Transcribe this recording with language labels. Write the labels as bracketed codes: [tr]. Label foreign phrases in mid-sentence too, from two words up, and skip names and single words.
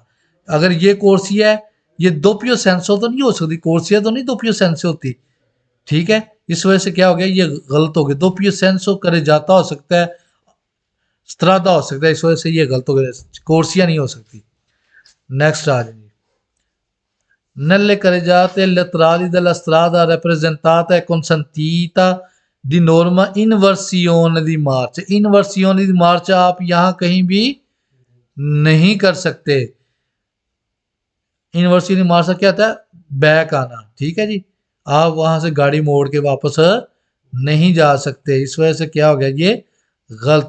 [hi] अगर ये कोर्सिया है, ये [it] doppio senso [hi] तो नहीं हो सकती, कोर्सिया तो नहीं [it] doppio senso [hi] होती। ठीक है, इस वजह से क्या हो गया, ये गलत हो गया। [it] doppio senso carreggiata [hi] हो सकता है, स्त्रादा हो सकता है, इस वजह से ये गलत हो गया, कोर्सिया नहीं हो सकती। नेक्स्ट आ जाएंगे। [it] Nelle carreggiate laterali della strada rappresentata è consentita di norma inversione di marcia। inversione di marcia [hi] आप यहां कहीं भी नहीं कर सकते। [it] inversione di marcia [hi] क्या था, बैक आना। ठीक है जी, आप वहां से गाड़ी मोड़ के वापस नहीं जा सकते, इस वजह से क्या हो गया, ये गलत।